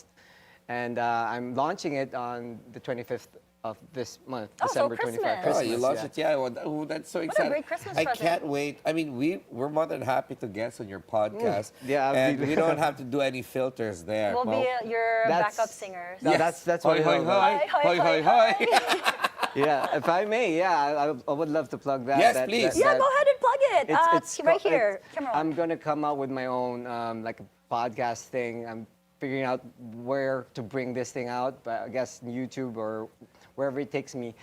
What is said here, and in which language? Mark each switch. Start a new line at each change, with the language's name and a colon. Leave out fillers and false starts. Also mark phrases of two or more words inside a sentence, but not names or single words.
English: And I'm launching it on the 25th of this month, Oh, so December 25th. Christmas. Oh, you launched yeah. it, yeah. Oh, that's so What a exciting. great Christmas I present. can't wait. I mean, we're more than happy to guest on your podcast. Yeah, and we don't have to do any filters there. We'll be your That's- backup singers. No, that's what Hoy, we hoy, hope. hoy. Hoy, hoy, hoy. Yeah, if I may, yeah, I would love to plug that. Yes, please. Yeah, go ahead and plug it. Right here. Camera on. I'm gonna come out with my own like a podcast thing. I'm figuring out where to bring this thing out, but I guess YouTube or wherever it takes me.